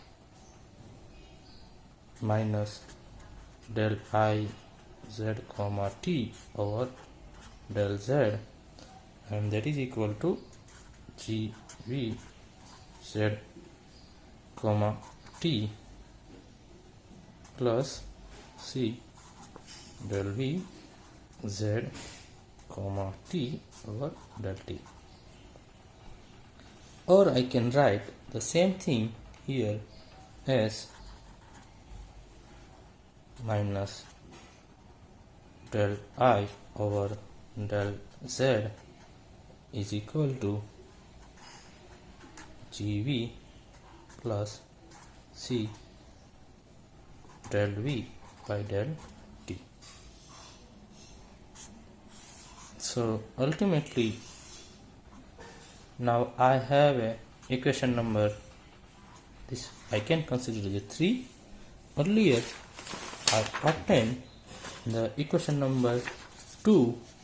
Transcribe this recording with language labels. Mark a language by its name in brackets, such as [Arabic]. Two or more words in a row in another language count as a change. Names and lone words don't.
[English] minus del I z comma t over del z, and that is equal to gv z comma t plus c del v z comma t over del t. Or I can write the same thing here as minus del I over del z is equal to gv plus c del v by del t. So ultimately now I have a equation number, this I can consider as a 3. Earlier I obtained the equation number 2.